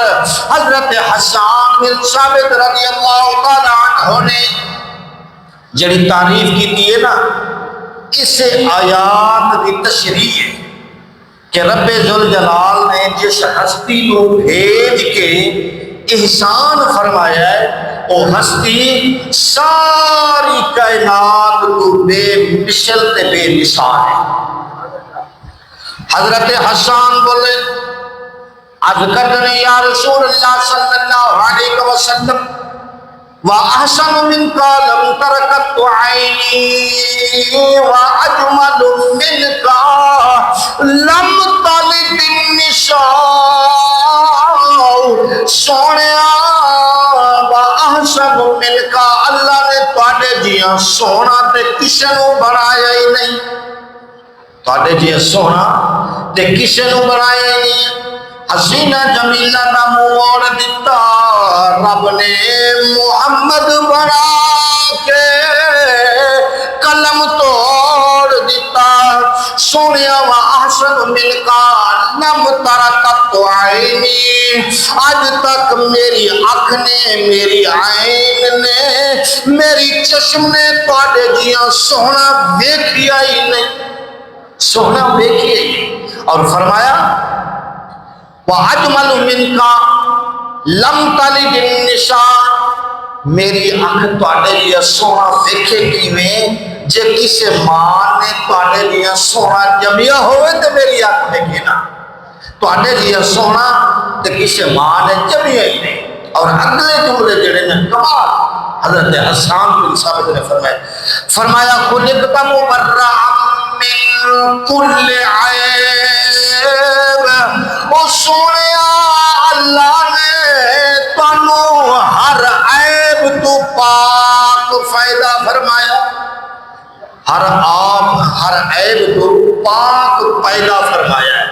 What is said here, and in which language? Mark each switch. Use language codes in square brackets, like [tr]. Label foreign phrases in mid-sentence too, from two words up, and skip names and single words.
[ur] حضرت حسان بن ثابت رضی اللہ تعالیٰ عنہ نے جڑی تعریف کی ہے نا، اسے آیات کی تشریح ہے کہ رب ذوالجلال نے جس ہستی کو بھیج کے احسان فرمایا ہے، وہ ہستی ساری کائنات کو بے مثل تے بے مثال ہے۔ [ar] حضرت حسان بولے، اذکرنی یا رسول اللہ صلی اللہ علیہ وسلم وَأَحْسَنُ مِنْكَ لَمْ تَرَكَتْ عَيْنِي وَأَجْمَلُ مِنْكَ لَمْ تَلِدِ النِّسَاءُ۔ سونیا وَأَحْسَنُ مِنْكَ، [pa] اللہ نے تواڈے جیاں سونا تے کسے نو بنایا ہی نہیں، تواڈے جیاں سونا تے کسے نو بنایا ہی نہیں۔ حسینہ جمیلہ دا منہ موڑ دیتا، رب نے محمد بنا کے قلم توڑ دیتا۔ [ar] سونیا وَأَحْسَنُ مِنْكَ لَمْ تَرَكَتْ عَيْنِي، [pa] آج تک میری آنکھ نے، میری عین نے، میری چشم نے تواڈے جیاں سونا ویکھیا ہی نہیں، سونا ویکھیا ہی نہیں۔ اور فرمایا [ar] وَأَجْمَلُ مِنْكَ لَمْ تَلِدِ النِّسَاء [pa] میری اکھ تواڈے لیا سونا ویکھے کیویں جے کسے ماں نے تواڈے لیا سونا جمیا ہوئے تے میری اکھ ویکھے نا تواڈے لیا سونا تے کسے ماں نے جمیا ہی نہیں۔ اور اگلے جملے جڑے نے کمال حضرت حسان بن ثابت نے فرمایا [ar] خلقت مبرأ من کل عیب، [pa] او سونیا اللہ نے تانوں ہر عیب تو پاک فائدہ فرمایا، ہر عیب تو پاک پیدا فرمایا ہے۔